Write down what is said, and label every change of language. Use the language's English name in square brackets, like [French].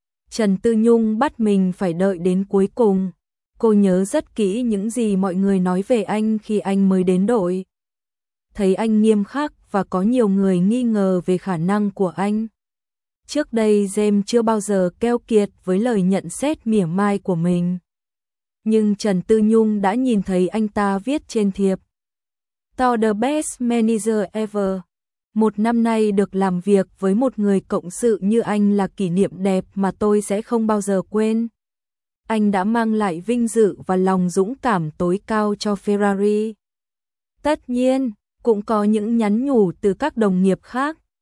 [Vietnamese] Trần Tư Nhung bắt mình phải đợi đến cuối cùng. Cô nhớ rất kỹ những gì mọi người nói về anh khi anh mới đến đội. Thấy anh nghiêm khắc và có nhiều người nghi ngờ về khả năng của anh. Trước đây James chưa bao giờ keo kiệt với lời nhận xét mỉa mai của mình. Nhưng Trần Tư Nhung đã nhìn thấy anh ta viết trên thiệp. [English] To the best manager ever. [Vietnamese] Một năm nay được làm việc với một người cộng sự như anh là kỷ niệm đẹp mà tôi sẽ không bao giờ quên. Anh đã mang lại vinh dự và lòng dũng cảm tối cao cho Ferrari. Tất nhiên, cũng có những nhắn nhủ từ các đồng nghiệp khác.